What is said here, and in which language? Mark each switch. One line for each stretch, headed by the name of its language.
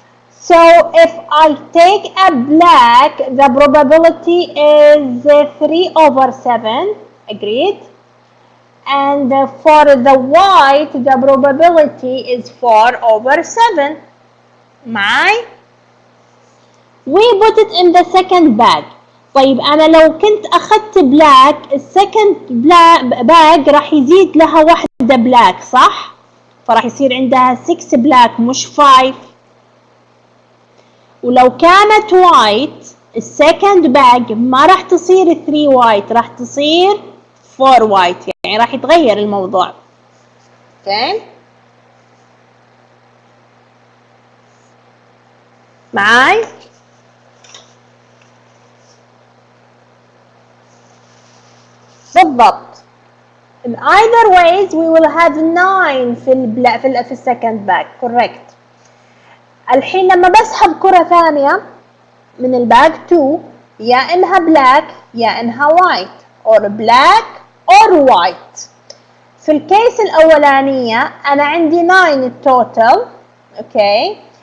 English: So if I take a black, the probability is 3/7. Agreed? And for the white, the probability is 4/7.
Arabic: معي؟
English: We put it in the second bag.
Arabic: طيب أنا لو كنت أخذت black, السكند bag راح يزيد لها واحدة black صح؟ فراح يصير عندها 6 black مش 5. ولو كانت white, السكند bag ما راح تصير 3 white, راح تصير 4 white. يعني راح يتغير الموضوع. اوكي؟ معاي؟ بالضبط.
English: In either ways we will have 9
Arabic: في السكند باك.
English: correct.
Arabic: الحين لما بسحب كرة ثانية من الباك 2 يا انها black يا انها white
English: or black or white.
Arabic: في الكيس الأولانية أنا عندي 9 total. اوكي.